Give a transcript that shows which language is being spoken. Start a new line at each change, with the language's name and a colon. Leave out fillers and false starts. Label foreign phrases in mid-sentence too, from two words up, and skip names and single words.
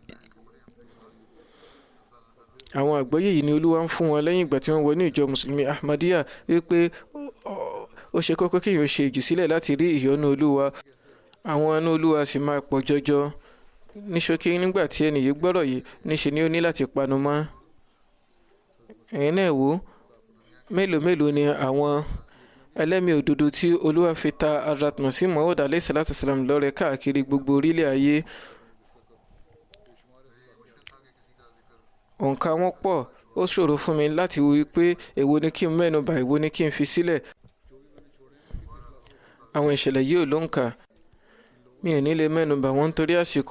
Yoruba: Àwọn àgbọ́yé yìí ni Olúwa ń fún wọn lẹ́yìn ìgbà tí wọ́n wọ ní ìjọ mùsùlùmí Ahmadiyya wípé ó ṣe kókó kí èèyàn ṣe ìjùsílẹ̀ láti rí ìyọ́nú Olúwa. Àwọn àánú Olúwa sì máa pọ̀ jọjọ. Ní ṣókí, nígbà tí ẹni yìí gbọ́rọ̀ yìí, níṣe ni ó ní láti panu mọ́. Ẹ̀yin náà wò, mélòó mélòó ni àwọn ẹlẹ́mìí òdodo tí Olúwa fi ta Hazrat Masih Maud
Arabic: عليه الصلاة والسلام
Yoruba: lọ́rẹ káàkiri gbogbo orílẹ̀ ayé. Òǹkà wọn pọ̀, ó ṣòro fún mi láti wò wípé èwo ni kí n mẹ́nubà, èwo ni kí n fi sílẹ̀. Àwọn ìṣẹ̀lẹ̀ yìí ò lóǹkà, mi ò ní lè mẹ́nubà wọn nítorí àsìkò.